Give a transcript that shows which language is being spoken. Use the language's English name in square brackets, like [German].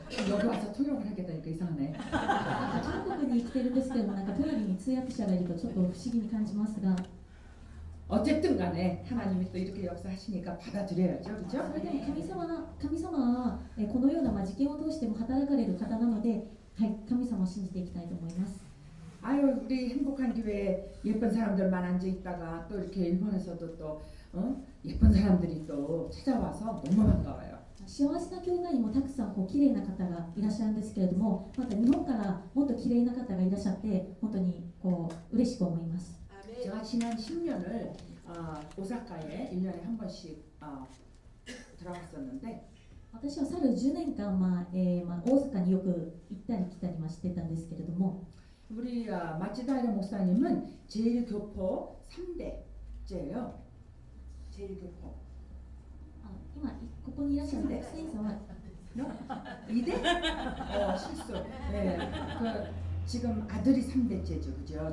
[Korean] 여기 와서 통역을 하겠다니까 이상하네. [Japanese] 韓国に来てるんですけども、なんか隣に通訳者がいるとちょっと不思議に感じますが、 [Korean] 어쨌든 간에 하나님이 또 이렇게 역사하시니까 받아들여야죠. 그죠? [Japanese] それでも神様はこのような事件を通しても働かれる方なので、はい、神様を信じていきたいと思います。 [Korean] 아유 우리 행복한 교회에 예쁜 사람들만 앉아 있다가 또 이렇게 일본에서도 또 예쁜 사람들이 또 찾아와서 너무 반가워요. [Japanese] 幸せな教会にもたくさんこう綺麗な方がいらっしゃるんですけれども、また日本からもっと綺麗な方がいらっしゃって本当にこう嬉しく思います。 [Korean] 제가 지난 10년을 오사카에 1년에 한 번씩 들어갔었는데 [Japanese] 私は去る10年間、大阪によく行ったり来たりしてたんですけれども、 [Korean] 우리 마치다이라 목사님은 제일교포 3대째예요. 제일교포. [Japanese] 今ここにいらっしゃる学生さんは [Korean] 2대? 실수. 네. 지금 아들이 3대째죠, 그죠?